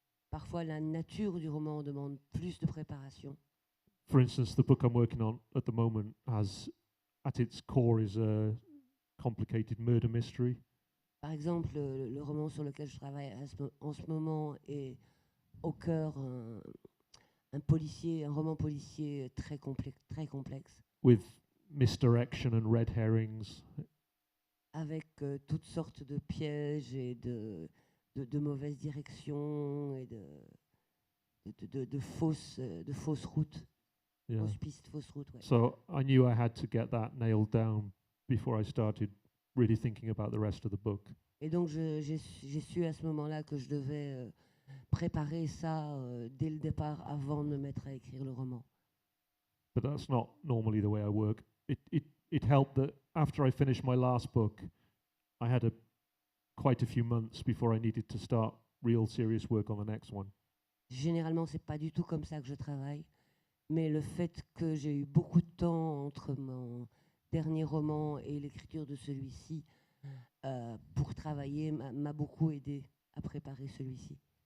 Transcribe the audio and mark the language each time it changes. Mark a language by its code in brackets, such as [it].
[fr] Parfois, la nature du roman demande plus de préparation. [en] For instance, the book I'm working on at the moment has, at its core, is a complicated murder mystery. [fr] Par exemple, le roman sur lequel je travaille en ce moment est au cœur un roman policier très complexe. [en] With misdirection and red herrings. [fr] Avec toutes sortes de pièges et de mauvaises directions et de fausses routes. [en] Yeah. [fr] Fausses pistes, fausses routes, ouais. [en] So I knew I had to get that nailed down before I started really thinking about the rest of the book. [fr] Et donc j'ai su à ce moment-là que je devais préparer ça dès le départ avant de me mettre à écrire le roman. [en] But that's not normally the way I work. It helped that after I finished my last book, I had quite a few months before I needed to start real serious work on the next one. [fr] Généralement, c'est pas du tout comme ça que je travaille, mais le fait que j'ai eu beaucoup de temps entre mon dernier roman et l'écriture de celui-ci pour travailler m'a beaucoup aidé à préparer celui-ci.